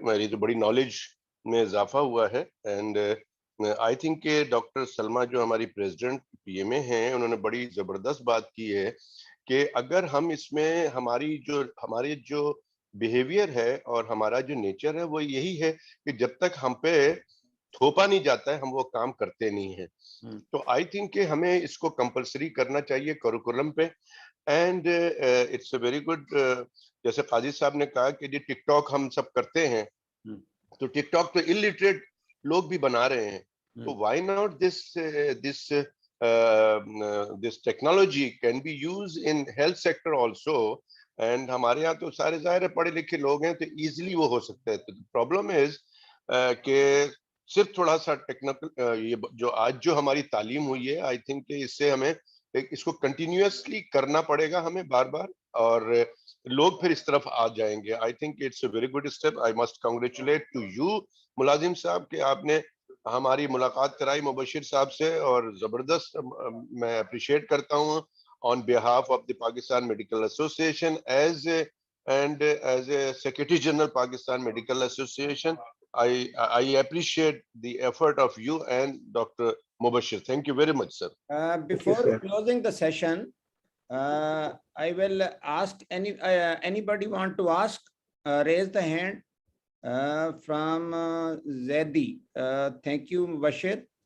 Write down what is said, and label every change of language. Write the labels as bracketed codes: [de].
[hi] मेरी तो बड़ी नॉलेज में इजाफा हुआ है. [en] and I think [hi] doctor Salma जो हमारी प्रेसिडेंट पीएमए हैं, उन्होंने बड़ी जबरदस्त बात की है कि अगर हम इसमें हमारे जो बिहेवियर है और हमारा जो नेचर है वो यही है कि जब तक हम पे थोपा नहीं जाता है हम वो काम करते नहीं है. तो आई थिंक कि हमें इसको कंपलसरी करना चाहिए करिकुलम पे. [en] and it's a very good, [hi] जैसे काजी साहब ने कहा कि जी टिकटॉक हम सब करते हैं, तो टिकटॉक तो इलिटरेट लोग भी बना रहे हैं. [en] तो why not this technology can be used in health sector also. [hi] And हमारे यहाँ तो सारे ज़ाहिर है पढ़े लिखे लोग हैं, तो easily वो हो सकता है. तो [en] problem is [hi] कि सिर्फ थोड़ा सा टेक्निकल ये जो आज जो हमारी तालीम हुई है, आई थिंक इससे हमें इसको कंटिन्यूअसली करना पड़ेगा हमें बार बार, और लोग फिर इस तरफ आ जाएंगे. [en] I think it's a very good step. I must congratulate to you [hi] मुलाजिम साहब कि आपने हमारी मुलाकात कराई मुबशिर साहब से, और जबरदस्त मैं अप्रिशिएट करता हूँ [en] on behalf of the Pakistan Medical Association [hi] as a Secretary General Pakistan Medical Association. [en] I appreciate the effort of you and Dr. Mubashir. Thank you very much, sir. Before closing the session, I will ask anybody want to ask, raise the hand from Zaidi. Thank you, Mubashir.